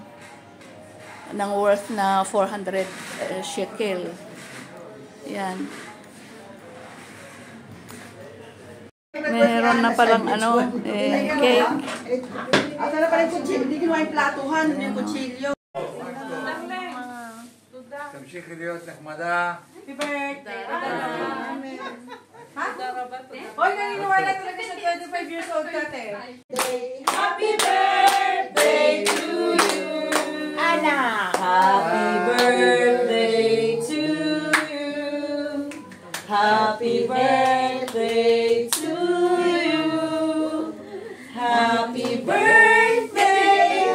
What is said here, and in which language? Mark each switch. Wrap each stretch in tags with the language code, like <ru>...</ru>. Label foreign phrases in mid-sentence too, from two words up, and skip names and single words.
<tl>Ng worth na 400 shekel. Yan. Meron na palang cake. At na pala yung kutsilyo. Hindi ginawa yung platuhan, yung kutsilyo.</tl> <he>תמשיכי להיות נחמדה.</he> <en>Happy birthday. Ha?</en> <tl>Hoy, naniniwala talaga sa</tl> <en>25 years old</en> <tl>ka, te.</tl> <en>Happy birthday to you, anak. Happy birthday to you. Happy birthday to you. Happy birthday.</en>